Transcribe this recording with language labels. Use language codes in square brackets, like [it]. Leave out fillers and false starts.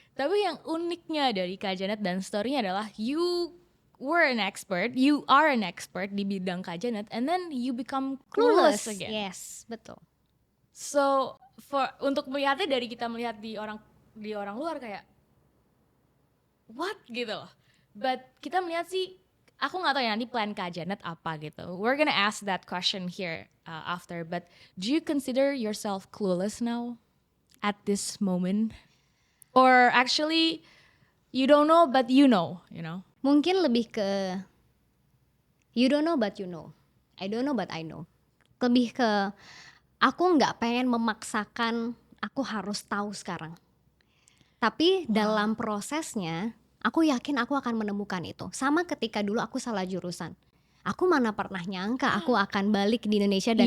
[id] Tapi yang uniknya dari Kak Janet dan story-nya adalah [en] you are an expert [id] di bidang Kak Janet, [en] and then you become clueless again. [id] Yes, betul. So untuk melihatnya dari kita melihat di orang luar kayak what gitu loh. But kita melihat sih, aku nggak tahu ya nanti plan Kak Janet apa gitu. [en] We're gonna ask that question here after. But do you consider yourself clueless now at this moment? Or actually you don't know but you know? [id] Mungkin lebih ke [en] you don't know but you know. I don't know but I know. [id] Lebih ke aku nggak pengen memaksakan aku harus tahu sekarang. Tapi dalam prosesnya aku yakin aku akan menemukan itu. Sama ketika dulu aku salah jurusan. Aku mana pernah nyangka aku akan balik di Indonesia dan